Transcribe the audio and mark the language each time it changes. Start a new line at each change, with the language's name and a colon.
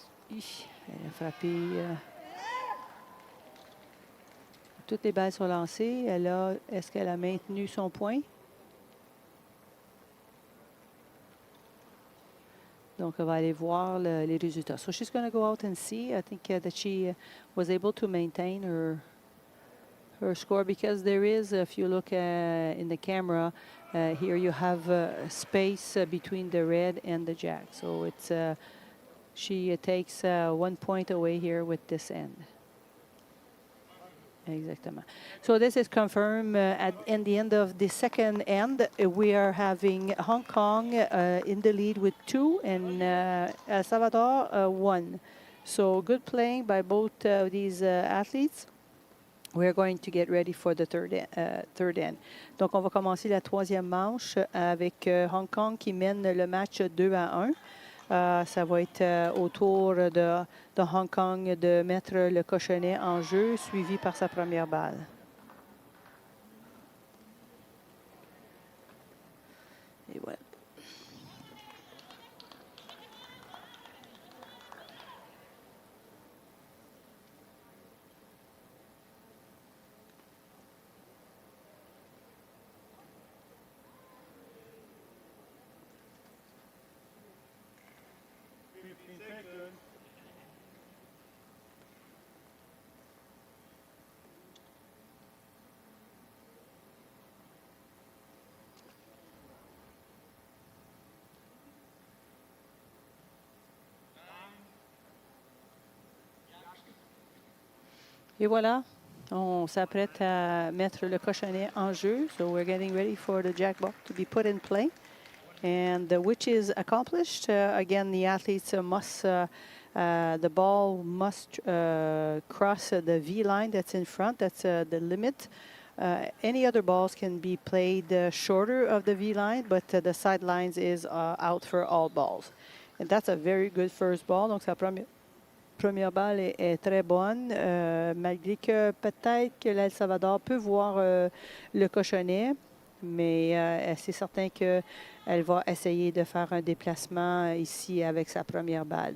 French: Elle a frappé. Toutes les balles sont lancées. Est-ce qu'elle a maintenu son point? Donc, elle va aller voir les résultats.
English: So she's going to go out and see. I think that she was able to maintain her score because there is, if you look in the camera, here you have space between the red and the jack. So it's she takes 1 point away here with this end. Exactly. So this is confirmed in the end of the second end. We are having Hong Kong in the lead with 2 and El Salvador 1. So good playing by both these athletes. We're going to get ready for the third end.
French: Donc, on va commencer la troisième manche avec Hong Kong qui mène le match 2-1. Ça va être au tour de Hong Kong de mettre le cochonnet en jeu, suivi par sa première balle. Et voilà. Et voilà, on s'apprête à mettre le cochonnet en jeu.
English: So we're getting ready for the jackpot to be put in play. And which is accomplished. Again, the athletes must, the ball must cross the V line that's in front. That's the limit. Any other balls can be played shorter of the V line, but the sidelines is out for all balls. And that's a very good first ball.
French: Donc, sa première balle est très bonne, malgré que peut-être que l'El Salvador peut voir le cochonnet, mais c'est certain qu'elle va essayer de faire un déplacement ici avec sa première balle.